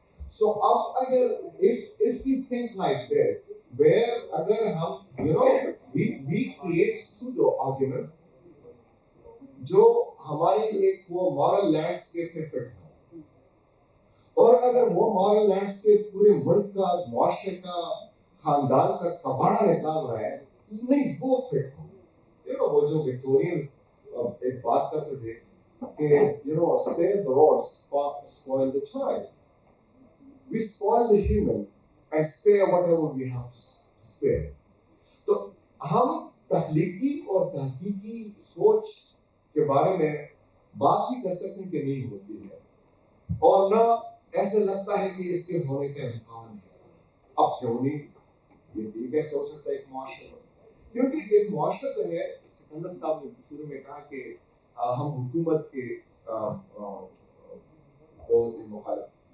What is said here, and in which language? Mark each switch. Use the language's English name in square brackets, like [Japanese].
[Urdu] So اب اگر [English] if we think like this, [Urdu] where اگر ہم [English] you know we create pseudo arguments [Urdu] جو ہمارے ایک وہ moral landscape میں فٹ ہوں, اور اگر وہ moral landscape پورے ملک کا, معاشرے کا, خاندان کا کباڑا نکال رہا ہے, نہیں وہ فٹ ہوں. وہ جو وکٹورینز ایک بات کرتے تھے کہ [English] spare the rod, spoil the child. We spoil the human and spare whatever we have to spare. [Urdu] تو ہم تخلیقی اور تحقیقی سوچ کے بارے میں بات ہی کر سکتے کہ نہیں ہوتی ہے, اور نہ ایسے لگتا ہے کہ اس کے ہونے کا امکان ہے. اب کیوں نہیں, یہ کیسے ہو سکتا ہے ایک معاشرے میں؟ کیونکہ ایک معاشرہ جو ہے, سکندر صاحب نے شروع میں کہا کہ ہم حکومت کے مخالف.